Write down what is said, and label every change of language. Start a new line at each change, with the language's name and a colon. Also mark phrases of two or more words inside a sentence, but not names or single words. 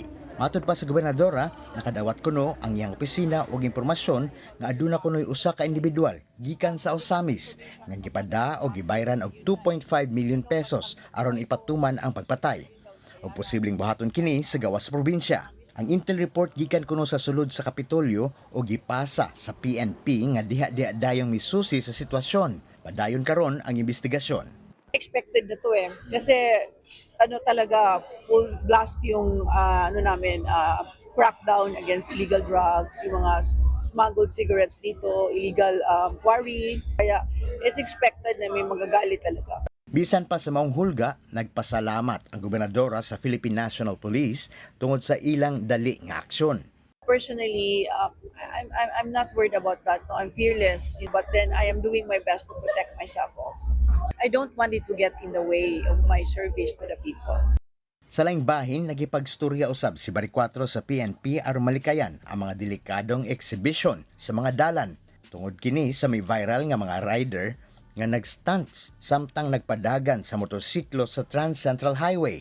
Cebuano: Matod pa sa gobernadora, nakadawat kuno ang iyang opisina og impormasyon nga aduna kunoy usa ka individual gikan sa Osamis nga gipada og gibayran og 2.5 million pesos aron ipatuman ang pagpatay. Og posibleng buhaton kini sa gawas sa probinsya. Ang intel report gikan kuno sa sulod sa Kapitolyo o gipasa sa PNP nga diha-diha dayong misusi sa sitwasyon. Padayon karon ang investigasyon.
Filipino: Expected na to kasi talaga
English: full blast
Filipino: yung
English: crackdown against illegal drugs,
Filipino: yung mga
English: smuggled cigarettes
Filipino: dito,
English: illegal quarry.
Filipino: Kaya
English: it's expected
Filipino: na may magagalit talaga.
Cebuano: Bisan pa sa maong hulga, nagpasalamat ang gobernadora sa Philippine National Police tungod sa ilang dali nga aksyon.
English: Personally, I'm not worried about that. No, I'm fearless, but then I am doing my best to protect myself also. I don't want it to get in the way of my service to the people.
Cebuano: Sa laing bahin, nagipagstorya usab si Baricuatro sa PNP aron malikayan ang mga delikadong exhibition sa mga dalan. Tungod kini sa may viral nga mga rider nga nag-stunts samtang nagpadagan sa motorsiklo sa Trans Central Highway.